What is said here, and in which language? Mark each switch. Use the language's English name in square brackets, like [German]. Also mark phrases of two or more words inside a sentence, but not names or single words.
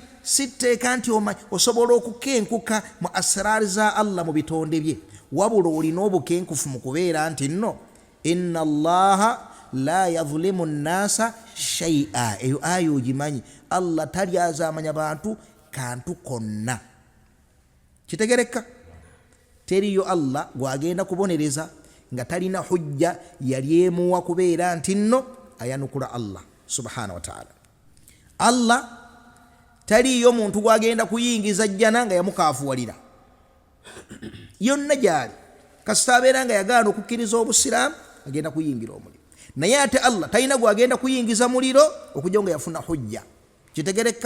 [Ganda] Sitteeka nti osobola okukenkuka mu asraari za Allah mu bitonde bye, wabula olina obukenkufu mu kubeera nti nno [Arabic] إن الله لا يظلم الناس شيئا. [Ganda] Eyo ayo ogimanyi, Allah talyazaamanya bantu kantu konna. Kitegereka? Teriyo Allah gwagenda kubonereza nga talina hujja yali emuwa kubeera nti nno ayanukula [Arabic] الله سبحانه وتعالى. [Ganda] Allah taliyo muntu gwagenda kuyingiza jjana nga yamukaafuwalira yonna gyali. Kasita abeera nga yagaana okukkiriza obusiraamu agenda kuyingira omuliro, naye ate Allah talina gwagenda kuyingiza muliro okujja nga yafuna hujja. Kitegereka?